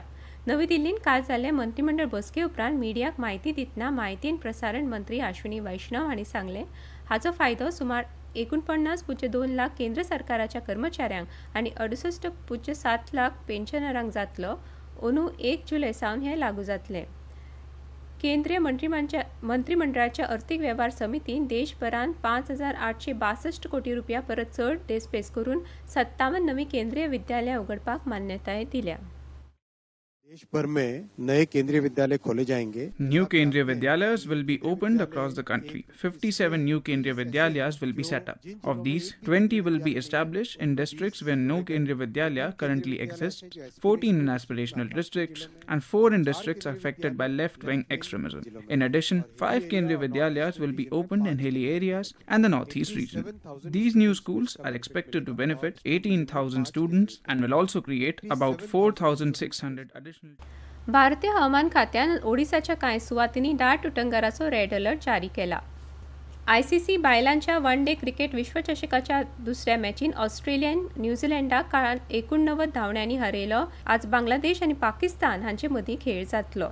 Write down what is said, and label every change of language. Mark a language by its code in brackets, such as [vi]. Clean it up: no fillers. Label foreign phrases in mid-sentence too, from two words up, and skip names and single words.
[kok] नवी दिल्लींत काल जाल्ले मंत्रिमंडळ बसके उपरांत मिडियाक म्हायती दितना माहिती आनी प्रसारण मंत्री अश्विनी वैष्णव हांणी सांगले हाचो फायदो सुमार 49.2 लाख केंद्र सरकाराच्या कर्मचाऱ्यांक आनी 68.7 लाख पेन्शनरांक जातलो। अंदू 1 जुलै सावन हे लागू जातले। केंद्रीय मंत्रिमंडळाच्या अर्थीक वेव्हार समितीन देशभरांत 5,862 कोटी रुपया परत चड देस्पेस करून 57 नवी केंद्रीय विद्यालयां उघडपाक मान्यताय दिल्या। [hi] देश भर में नए केंद्रीय विद्यालय खोले जाएंगे। [en] New Kendriya Vidyalayas will be opened across the country. 57 new Kendriya Vidyalayas will be set up. Of these, 20 will be established in districts where no Kendriya Vidyalaya currently exists, 14 in aspirational districts, and 4 in districts affected by left-wing extremism. In addition, 5 Kendriya Vidyalayas will be opened in hilly areas and the northeast region. These new schools are expected to benefit 18,000 students and will also create about 4,600 additional. [kok] भारतीय हवामान खात्यान ओडिसाच्या कांय सुवातींनी दाट उटंगाराचो [en] red alert [kok] जारी केला। आयसीसी बायलांच्या [en] one day [kok] क्रिकेट विश्वचषकाच्या दुसऱ्या मॅचीन ऑस्ट्रेलियान न्यूझीलंडाक 89 धांवड्यांनी हरयलो। आज बांगलादेश आनी पाकिस्तान हांचे मदीं खेळ जातलो।